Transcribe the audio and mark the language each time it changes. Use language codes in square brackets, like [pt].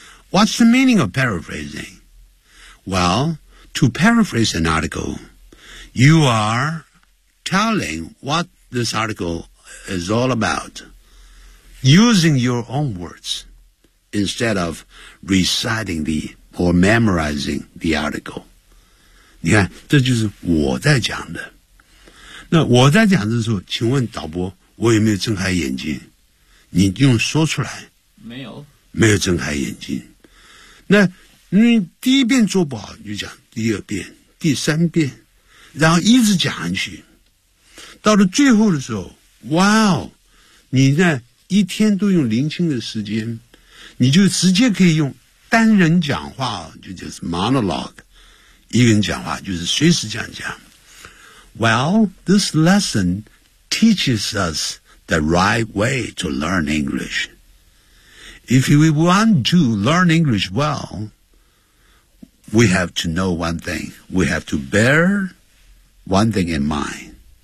[en] What's the meaning of paraphrasing? Well, to paraphrase an article, you are telling what this article is all about using your own words instead of reciting or memorizing the article. [zh] 你看，这就是我在讲的。那我在讲的时候，请问导播，我有没有睁开眼睛？你用说出来。没有。没有睁开眼睛。那你第一遍做不好，你就讲第二遍、第三遍，然后一直讲下去，到了最后的时候，哇哦，你呢一天都用零星的时间，你就直接可以用单人讲话，就是 monologue， 一个人讲话就是随时这样讲。 [en] Well, this lesson teaches us the right way to learn English. If we want to learn English well, we have to know one thing. We have to bear one thing in mind.